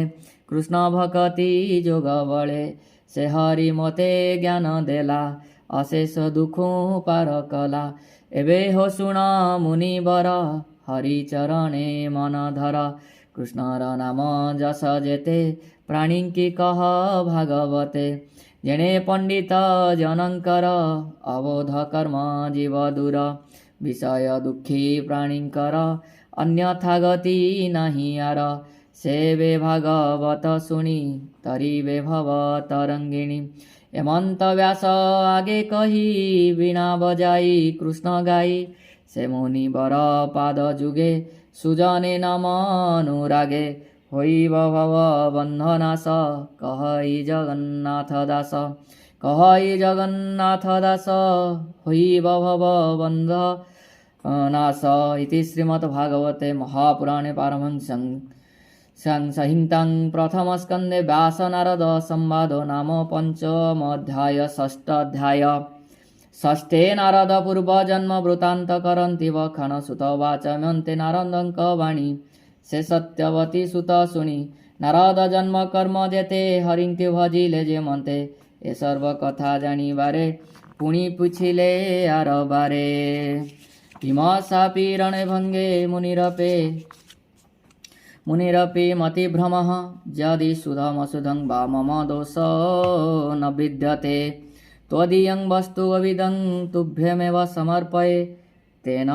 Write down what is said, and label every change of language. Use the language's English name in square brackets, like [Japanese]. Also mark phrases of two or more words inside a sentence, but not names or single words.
[Odia] କୃଷ୍ଣ ଭକ୍ତି ଯୋଗ ବଳେ ସେ ହରି ମତେ ଜ୍ଞାନ ଦେଲା ଅଶେଷ ଦୁଖ ପାର କଲା ଏବେ ହୋ ଶୁଣ ମୁନି ବର ହରି ଚରଣେ ମନ ଧର କୃଷ୍ଣର ନାମ ଯଶ ଯେତେ ପ୍ରାଣୀ କି କହ ଭାଗବତେ ଯେଣେ ପଣ୍ଡିତ ଜନଙ୍କର ଅବୋଧ କର୍ମ ଜୀବ ଦୂର ବିଷୟ ଦୁଖୀ ପ୍ରାଣୀକର ଅନ୍ୟଥା ଗତି ନହିଁ ଆର ସେବେ ଭାଗବତ ଶୁଣି ତରିବେ ଭବ ତରଙ୍ଗିଣୀ ହେମନ୍ତ ବ୍ୟାସ ଆଗେ କହି ବୀଣା ବଜାଇ କୃଷ୍ଣ ଗାଇ ସେ ମୁନି ବର ପାଦ ଯୁଗେ ସୁଜନେ ନମ ଅନୁରାଗେ ହୋଇ ଭବ ବନ୍ଧନାଶ କହଇ ଜଗନ୍ନାଥ ଦାସ କହଇ ଜଗନ୍ନାଥ ଦାସ कहई जगन्नाथ दास ହୋଇ ଭବ ବନ୍ଧ ନାଶ [Sanskrit] इति श्रीमद्भागवते महापुराणे पारमहंस्यां संहितां प्रथमस्कन्धे व्यासनारद संवादो नाम पंचमोऽध्याय षष्ठाध्याय षष्ठे [Odia] ନାରଦ ପୂର୍ବଜନ୍ମ ବୃତ୍ତାନ୍ତ କରନ୍ତି ବଖାଣ ସୁତ ବାଚମ୍ୟନ୍ତେ ନାରଦଙ୍କ ବାଣୀ ସେ ସତ୍ୟବତୀ ସୁତ ଶୁଣି ନାରଦ ଜନ୍ମ କର୍ମ ଯେତେ ହରିନ୍ତି ଭଜିଲେ ଯେ ମନ୍ତେ ଏ ସର୍ବ କଥା ଜାଣିବାରେ ପୁଣି ପୁଛିଲେ ଆର ବାରେ [Sanskrit] हिमसापि रणे भंगे मुनिरपि मतिभ्रमः यदि सुधमसुधं वा मम दोषो न विद्यते त्वदीयं वस्तु अविदं तुभ्यमेव समर्पये तेन